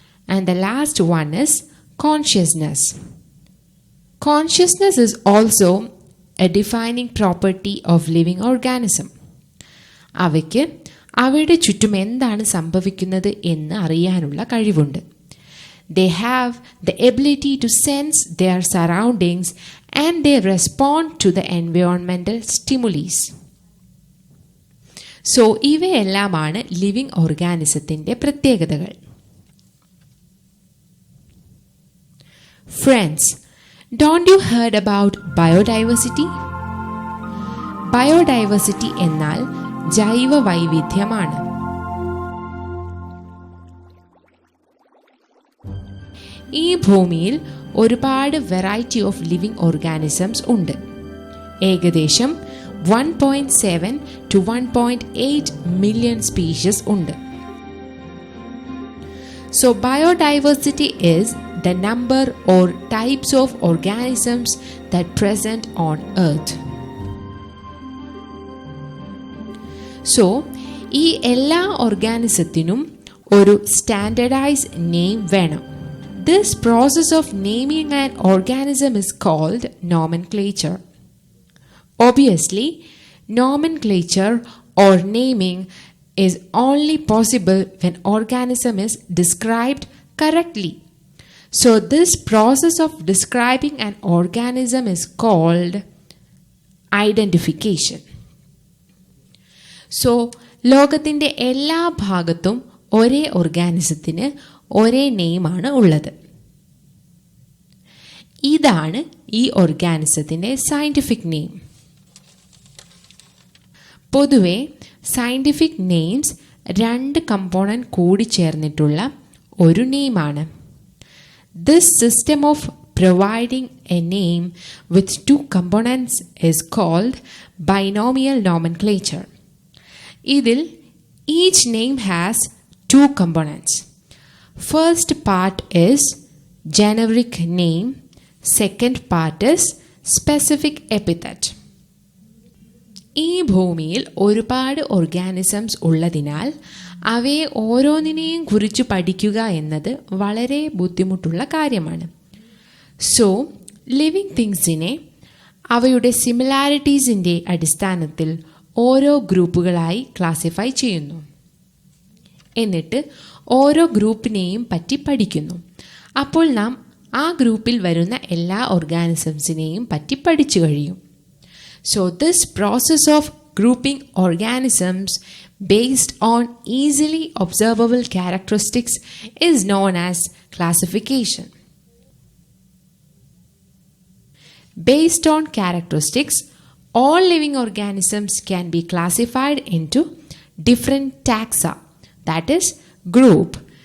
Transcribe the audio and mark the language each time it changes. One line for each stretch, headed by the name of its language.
English: And the last one is consciousness. Consciousness is also a defining property of living organism.
Malayalam: അവയ്ക്ക് അവയുടെ ചുറ്റും എന്താണ് സംഭവിക്കുന്നത് എന്ന് അറിയാനുള്ള കഴിവുണ്ട്.
English: They have the ability to sense their surroundings and they respond to the environmental stimuli.
Malayalam: So ഇവയെല്ലാമാണ് living ഓർഗാനിസത്തിൻ്റെ പ്രത്യേകതകൾ.
English: Friends, don't you heard about biodiversity?
Malayalam: Biodiversity എന്നാൽ ജൈവ വൈവിധ്യമാണ്. ഈ ഭൂമിയിൽ ഒരുപാട്
English: variety of living organisms
Malayalam: ഉണ്ട്. ഏകദേശം
English: 1.7 to 1.8 million
Malayalam: സ്പീഷീസ് ഉണ്ട്.
English: So biodiversity is the number or types of organisms that present on earth.
Malayalam: So ഈ എല്ലാ ഓർഗാനിസത്തിനും ഒരു
English: standardised name
Malayalam: വേണം.
English: This process of naming an organism is called nomenclature. Obviously, nomenclature or naming is only possible when organism is described correctly. So this process of describing an organism is called identification.
Malayalam: So ലോകത്തിൻ്റെ എല്ലാ ഭാഗത്തും ഒരേ ഓർഗാനിസത്തിന് ഒരേ നെയിമാണ് ഉള്ളത്. ഇതാണ് ഈ ഓർഗാനിസത്തിൻ്റെ scientific name. പൊതുവെ scientific names 2 component കൂടി ചേർന്നിട്ടുള്ള ഒരു നെയിമാണ്.
English: This system of providing a name with 2 components is called binomial nomenclature.
Malayalam: ഇതിൽ
English: each name has 2 components. First part is generic name, second part is specific epithet.
Malayalam: ഈ ഭൂമിയിൽ ഒരുപാട് organisms ഉള്ളതിനാൽ അവയെ ഓരോന്നിനെയും കുറിച്ച് പഠിക്കുക എന്നത് വളരെ ബുദ്ധിമുട്ടുള്ള കാര്യമാണ്. സോ ലിവിങ് തിങ്സിനെ അവയുടെ സിമിലാരിറ്റീസിൻ്റെ അടിസ്ഥാനത്തിൽ ഓരോ ഗ്രൂപ്പുകളായി ക്ലാസിഫൈ ചെയ്യുന്നു. എന്നിട്ട് ഓരോ ഗ്രൂപ്പിനെയും പറ്റി പഠിക്കുന്നു. അപ്പോൾ നാം ആ ഗ്രൂപ്പിൽ വരുന്ന എല്ലാ ഓർഗാനിസംസിനെയും പറ്റി പഠിച്ചു കഴിയും.
English: So this process of grouping organisms based on easily observable characteristics is known as classification. Based on characteristics, all living organisms can be classified into different taxa, that is, group.